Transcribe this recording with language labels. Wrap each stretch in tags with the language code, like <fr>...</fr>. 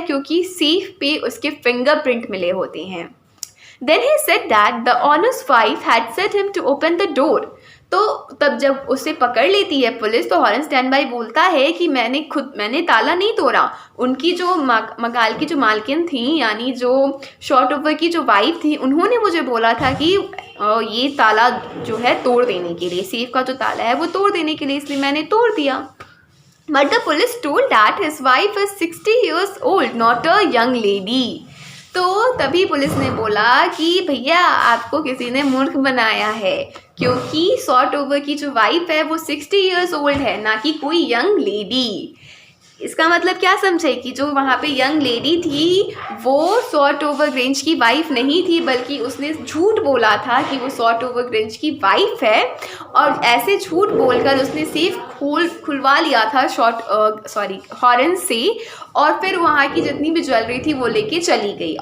<hi>क्योंकि सेफ पे उसके फिंगरप्रिंट मिले होते हैं।</hi> <en>Then he said that the honest wife had set him to open the door.</en> <hi>तो तब जब उसे पकड़ लेती है पुलिस तो हॉरेंस डैन बाई बोलता है कि मैंने ताला नहीं तोड़ा, उनकी जो मकाल की जो मालकिन थी, यानी जो शॉर्ट ओवर की जो वाइफ थी, उन्होंने मुझे बोला था कि ये ताला जो है तोड़ देने के लिए, सेफ का जो ताला है वो तोड़ देने के लिए, इसलिए मैंने तोड़ दिया।</hi> <en>But the police told that his wife is 60 years old, not a young lady.</en> <hi>तो तभी पुलिस ने बोला कि भैया आपको किसी ने मूर्ख बनाया है, क्योंकि शॉर्ट ओवर की जो वाइफ है वो 60 इयर्स ओल्ड है, ना कि कोई यंग लेडी। इसका मतलब क्या समझे कि जो वहाँ पे यंग लेडी थी वो शॉर्ट ओवर ग्रेंज की वाइफ नहीं थी, बल्कि उसने झूठ बोला था कि वो शॉर्ट ओवर ग्रेंज की वाइफ है, और ऐसे झूठ बोलकर उसने सेफ खुलवा लिया था हॉरेंस से, और फिर वहाँ की जितनी भी ज्वेलरी थी वो लेके चली गई।</hi>